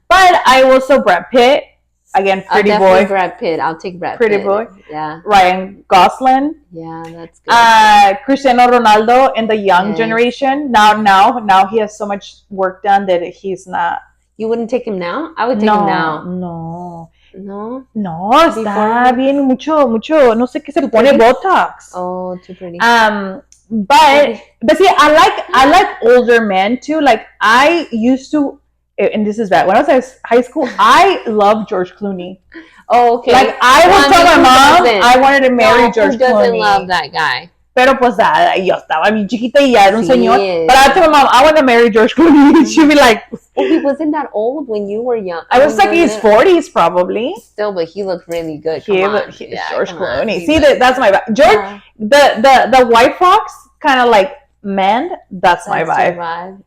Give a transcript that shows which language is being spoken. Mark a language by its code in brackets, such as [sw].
[en] But I also Brad Pitt. Again, pretty boy. Brad Pitt. I'll take Brad Pitt. Pretty boy. Yeah. Ryan Gosling. Yeah, that's good. Cristiano Ronaldo in the young generation. Now he has so much work done that he's not. You wouldn't take him now? I would take him now. No, Before [es] está bien mucho, no sé qué se pone Botox. [en] Oh, too pretty. But see, I like older men too. Like I used to, and this is bad. When I was in high school, I loved George Clooney. Oh, okay. Like I would tell my mom I wanted to marry George Clooney. Who doesn't love that guy? [es] Pero pues yo estaba bien chiquita y ya era un señor. [en] But I told my mom I want to marry George Clooney. She'd be like, well, he wasn't that old when you were young. I was like in his 40s probably. Still, but he looked really good. George Clooney. See, that's my vibe. George, the White Fox kind of like man. That's my vibe.